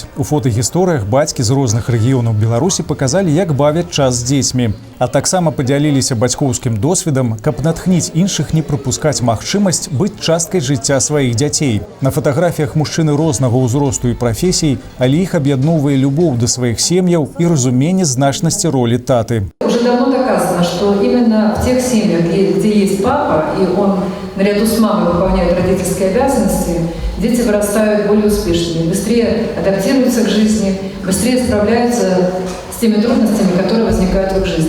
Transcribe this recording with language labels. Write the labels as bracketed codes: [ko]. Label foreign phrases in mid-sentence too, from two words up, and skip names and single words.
[be] У фотагісторыях бацькі з розных рэгіёнаў Беларусі паказалі, як бавяць час з дзецьмі. А таксама падзяліліся бацькоўскім досведам, каб натхніць іншых не прапускаць магчымасць быць часткай жыцця сваіх дзяцей. На фатаграфіях мужчыны рознага ўзросту і прафесій, але іх аб'ядноўвае любоў да [ru] своих семьяў и разумение значности роли [be] таты. [ru] Уже давно доказано, что именно в тех семьях, где есть папа, и он наряду с мамой выполняет родительские обязанности, дети вырастают более успешными, быстрее адаптируются к жизни, быстрее справляются с теми трудностями, которые возникают в их жизни.